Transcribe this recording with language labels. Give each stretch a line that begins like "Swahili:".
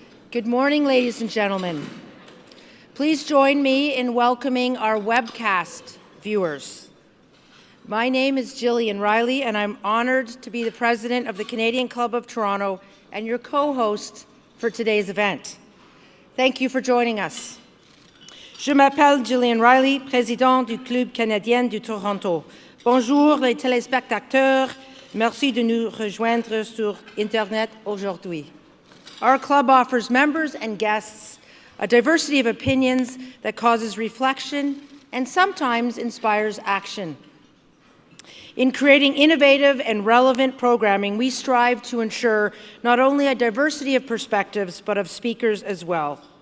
English: Good morning, ladies and gentlemen. Please join me in welcoming our webcast viewers. My name is Gillian Riley, and I'm honored to be the president of the Canadian Club of Toronto and your co-host for today's event. Thank you for joining us.
French: Je m'appelle Gillian Riley, présidente du Club canadien du Toronto. Bonjour les téléspectateurs. Merci de nous rejoindre sur Internet aujourd'hui.
English: Our club offers members and guests a diversity of opinions that causes reflection and sometimes inspires action. In creating innovative and relevant programming, we strive to ensure not only a diversity of perspectives, but of speakers as well.